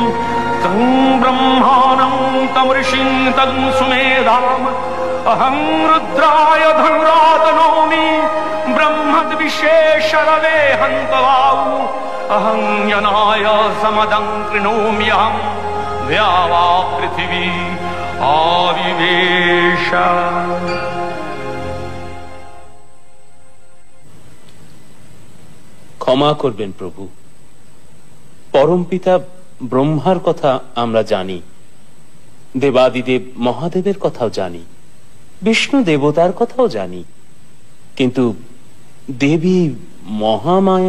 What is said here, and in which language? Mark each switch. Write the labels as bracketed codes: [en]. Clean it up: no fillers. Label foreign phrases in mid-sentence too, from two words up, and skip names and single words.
[sa] तं ब्रह्माणं तं ऋषिं तं सुमेधाम्, अहं रुद्राय धनुरातनोमि, ब्रह्मद्विशेषरवे हन्तवाऊ। अहं यनाय समदं कृणोम्यहं, द्यावा पृथिवी आविवेश। [bn] ক্ষমা করবেন প্রভু, পরম পিতা ব্রহ্মার কথা আমরা জানি, দেবাদিদেব মহাদেবের কথাও জানি, বিষ্ণু দেবতার কথাও জানি, কিন্তু দেবী মহামায়া?